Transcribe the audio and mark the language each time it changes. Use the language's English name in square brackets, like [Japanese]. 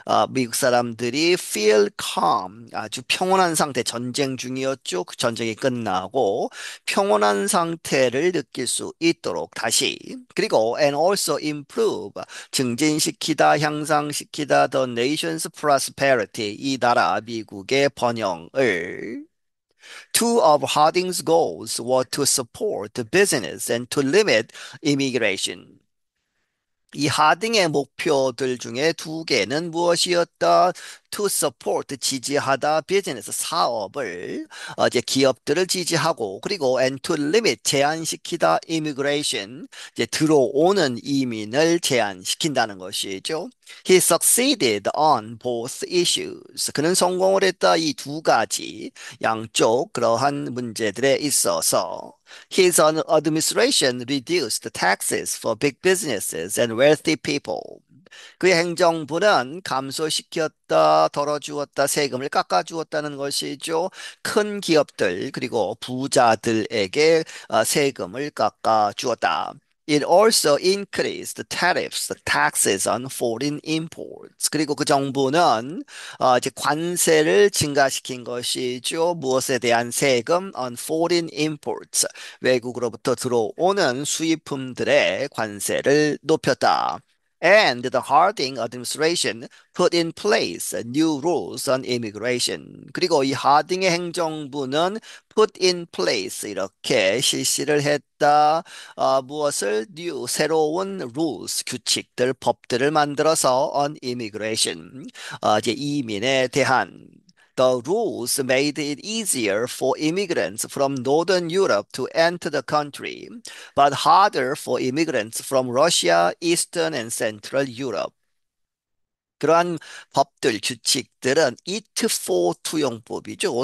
[Korean] 미국 사람들이 [English] feel calm, [Korean] 아주 평온한 상태, 전쟁 중이었죠. 그 전쟁이 끝나고 평온한 상태를 느낄 수 있도록 다시 그리고 [English] and also improve [Korean] 증진시키다 향상시키다 [English] the nation's prosperity [Korean] 이 나라 미국의 번영을 [English] Two of Harding's goals were to support business and to limit immigration. [Korean] 이 하딩의 목표들 중에 두 개는 무엇이었다? [English] To support, [Korean] 지지하다, 비즈니스, 사업을, 이제 기업들을 지지하고, 그리고 [English] and to limit, [Korean] 제한시키다, immigration, 이제 들어오는 이민을 제한시킨다는 것이죠. [English] He succeeded on both issues. [Korean] 그는 성공을 했다. 이 두 가지, 양쪽 그러한 문제들에 있어서. [English] His administration reduced taxes for big businesses and wealthy people. [Korean] 그의 행정부는 감소시켰다, 덜어주었다, 세금을 깎아주었다는 것이죠. 큰 기업들, 그리고 부자들에게 세금을 깎아주었다. [English] It also increased the tariffs, the taxes on foreign imports. [Korean] 그리고 그 정부는 이제 관세를 증가시킨 것이죠. 무엇에 대한 세금? [English] On foreign imports. [Korean] 외국으로부터 들어오는 수입품들의 관세를 높였다. [English] And the Harding administration put in place new rules on immigration. [Korean] 그리고 이 하딩의 행정부는 [English] put in place [Korean] 이렇게 실시를 했다. 무엇을 [English] new [Korean] 새로운 [English] rules [Korean] 규칙들 법들을 만들어서 [English] on immigration [Korean] 이제 이민에 대한 [English] The rules made it easier for immigrants from Northern Europe to enter the country, but harder for immigrants from Russia, Eastern and Central Europe. [Korean] 그러한 법들, 규칙들은 it for 투용법이죠.